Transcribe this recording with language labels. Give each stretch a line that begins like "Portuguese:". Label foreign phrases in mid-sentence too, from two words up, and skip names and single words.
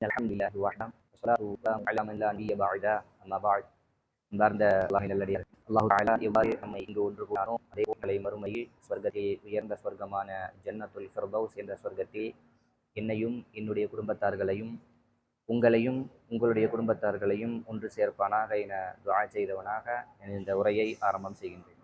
Arabic: الحمد لله وحده والصلاة والسلام على من لا نبي بعده أما بعد.
Tamil: அன்பார்ந்த அல்லாஹ்வின் நல்லடியார்களே, அல்லாஹ் தஆலா எவ்வாறு நம்மை இங்கு ஒன்று கூடினானோ அதே போல மறுமையில் ஸ்வர்க்கத்தில் உயர்ந்த ஸ்வர்க்கமான ஜன்னத்துல் ஃபிர்தௌஸ் என்ற ஸ்வர்க்கத்தில் என்னையும் என்னுடைய குடும்பத்தார்களையும் உங்களையும் உங்களுடைய குடும்பத்தார்களையும் ஒன்று சேர்ப்பானாக என துஆ செய்தவனாக இந்த உரையை ஆரம்பம் செய்கின்றேன்.